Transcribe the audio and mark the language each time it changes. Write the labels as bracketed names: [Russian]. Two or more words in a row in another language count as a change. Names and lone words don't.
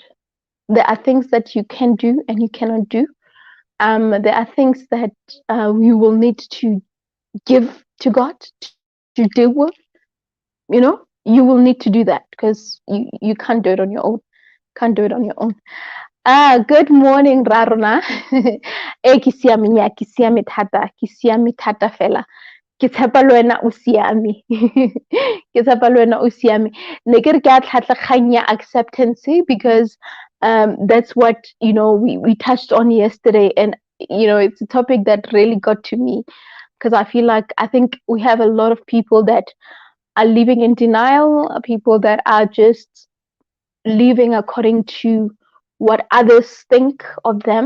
[English] There are things that you can do and you cannot do. There are things that you will need to give to God to deal with. You will need to do that because you can't do it on your own. Can't do it on your own. Good morning, Rarona. [Tswana] Ke siame nya, ke siame thata, ke siame thata fela. Ke tshepa le wena o siame. Ke tshepa le wena o siame. Ne ke re ke a tlhatla kgang ya [English] acceptance, because that's what we touched on yesterday, and it's a topic that really got to me, because I think we have a lot of people that are living in denial, people that are just living according to what others think of them.